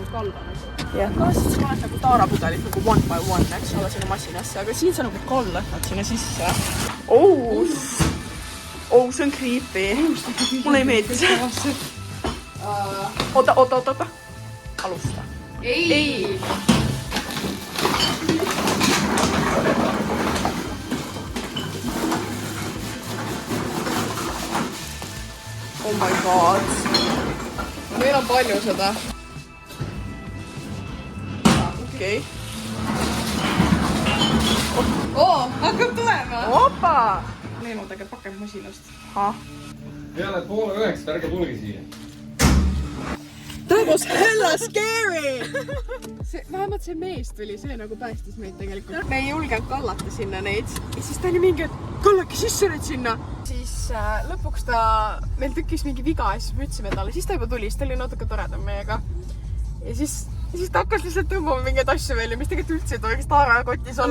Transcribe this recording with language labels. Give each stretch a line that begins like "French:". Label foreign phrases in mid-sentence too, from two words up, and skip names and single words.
Estonian: Kas siis sa oled nagu taarapudelit nagu
English: 1 by 1,
Estonian: eks ole, sinna masinasse, aga siin sa nagu kallad sinna sisse. See on creepy. Mulle ei meeldi see. Oota. Alusta. Ei.
English: Oh my god.
Estonian: Meil on palju seda. Okei. Hakkab tulema. Opa! Leenudega pakendmasinast. Peale 8:30 ärge tulge siia.
English: That was hella scary!
Estonian: Vähemalt see mees tuli, see nagu päästis meid tegelikult. Me ei julgenud kallata sinna neid. Ja siis ta oli mingi, et kallake sisse nüüd sinna. Siis lõpuks meil tükkis mingi viga ja siis me ütlesime talle. Siis ta juba tuli, siis ta oli natuke toredam meiega. Ja siis ta hakkas lihtsalt tõmbama mingeid asju veel ja mis tegelikult üldse ei tohiks taarakotis olla.